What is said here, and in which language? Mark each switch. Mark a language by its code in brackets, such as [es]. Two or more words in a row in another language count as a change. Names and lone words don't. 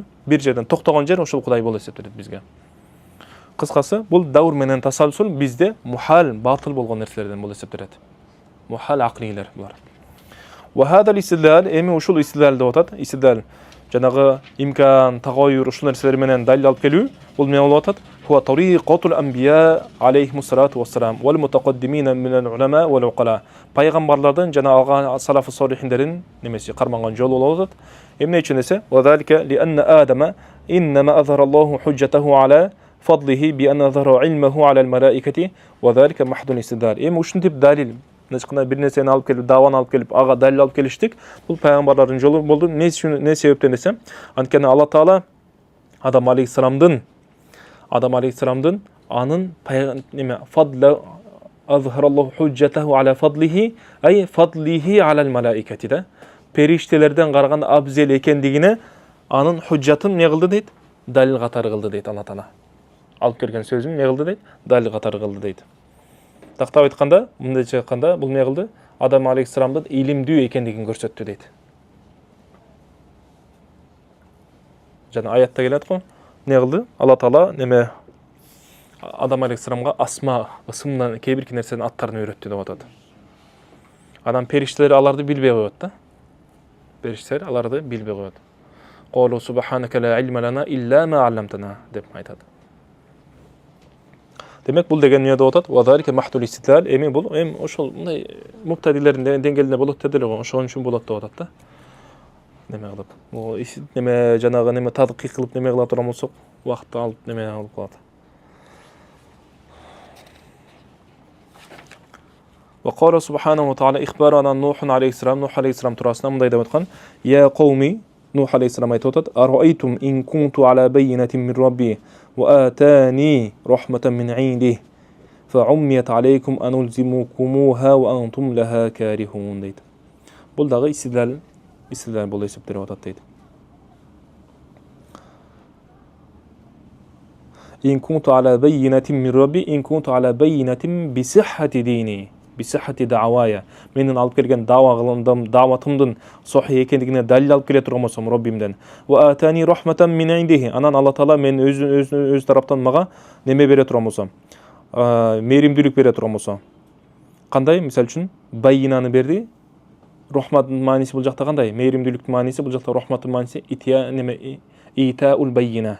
[ky] Бир жерден токтогон жер ошол Кудай болуп эсептелет бизге. Кыскасы бул давр менен тасалсул бизде мухал, батыл болгон нерселерден болуп эсептелет. Мухал акылилер булар. [ar] وهذا الاستدلال, [ky] эми ушул истидал деп атат. Истидал жанагы имкан, тагайюр ушул нерселер менен далил алып келүү, бул эмне болуп атат? [ar] هو طريقة الأنبياء عليهم الصلاة والسلام والمتقدمين من العلماء والعقلاء. [ky] Пайгамбарлардын жана алган салафы солихиндердин немеси карманган жолу болуп атат. Эмне үчүн десе? [ar] وذلك لأن آدم إنما أظهر الله حجته على فضله بأن أظهر علمه على الملائكة وذلك محض استدلال. [ky] Эми ушунтип далил Нечкана бир нерсени алып келип, даваны алып келип, ага далил алып келиштик. Бул пайгамбарлардын жолу болду. Не себептен десем, анткени Алла Таала Адам алейхиссаламдын анын неме [ar] فضل أظهر الله حجته على فضله أي فضله على الملائكة [ky] да. Периштелерден караганда абзел экендигине анын худжатын не кылды дейт? Далил катары кылды дейт Алла Таала. Алып келген сөзүн не кылды дейт? Далил катары кылды дейт. Тактап айтканда, мындайча айтканда, бул эмне кылды? Адам алейхиссаламдын илимдүү экендигин көрсөттү дейт. Жана аятта келет го, эмне кылды? Алла Таала неме Адам алейхиссаламга асма, ысымдан кээ бир нерсенин аттарын үйрөттү деп атат. Адам периштелер аларды билбей коет да. Периштелер аларды билбей коет. [ar] قالوا سبحانك لا علم لنا إلا ما علمتنا [ky] деп айтат. Демек бул деген эмне деп атат? [ar] وذلك محض الاستدلال. [ky] Эми бул ошол мындай муптадилердин деңгээлинде болот деди эле го. Ошон үчүн болот деп атат да. Неме кылып. Бул неме жанагы неме тадқиқ кылып неме кыла турган болсок, убакыт алып неме алып калат. [ar] وقال سبحانه وتعالى إخبارا [ky] Нух алейхиссалам, Нух алейхиссалам турасында мындай деп аткан: [ar] "يا قوم", [ky] Нух алейхиссалам айтып атат: [ar] "أرأيتم إن كنت على بينة من ربي وآتاني رحمة من عنده فعميت عليكم أنلزمكموها وأنتم لها كارهون" дейт. [ky] Бул дагы истидал болуп эсептелип атат дейт. [ar] "إن كنت على بينة من ربي إن كنت على بينة بصحة ديني بصحة دعواي". [ky] Менин алып келген дааватымдын сохи экендигине далил алып келе турган болсом Роббимден. [ar] وآتاني رحمة من عنده. [ky] Анан Алла Таала мен өз тараптан мага неме бере турган болсом, мээримдүүлүк бере турган болсо. Кандай? Мисал үчүн байинаны берди. Рахматтын мааниси бул жакта кандай? Мээримдүүлүктүн мааниси бул жакта рахматтын мааниси [ar] إيتاء البينة.